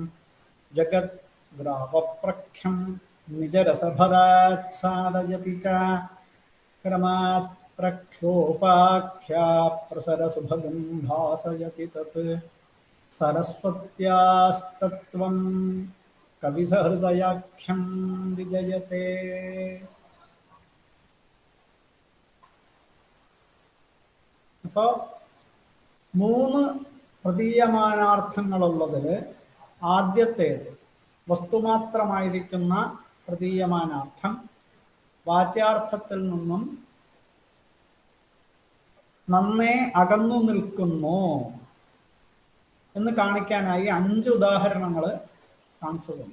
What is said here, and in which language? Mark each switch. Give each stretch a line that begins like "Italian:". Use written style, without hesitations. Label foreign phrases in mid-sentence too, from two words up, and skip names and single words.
Sanskrit: जगद्ग्रावप्रख्यं निजरसभरात् सारयति च क्रमात् प्रख्योपाख्या प्रसरसुभगं भासयति तत् सरस्वत्यास्तत्त्वं कविसहृदयाख्यं विजयते.
Malayalam: അപ്പോൾ മൂന്ന് പ്രതീയമാനാർത്ഥങ്ങളുള്ളതിൽ ആദ്യത്തേത് വസ്തുമാത്രമായിരിക്കുന്ന പ്രതീയമാനാർത്ഥം വാച്യാർത്ഥത്തിൽ നിന്നും നന്നേ അകന്നു നിൽക്കുന്നു എന്ന് കാണിക്കാനായി 5 ഉദാഹരണങ്ങൾ കാണിച്ചു തന്നു.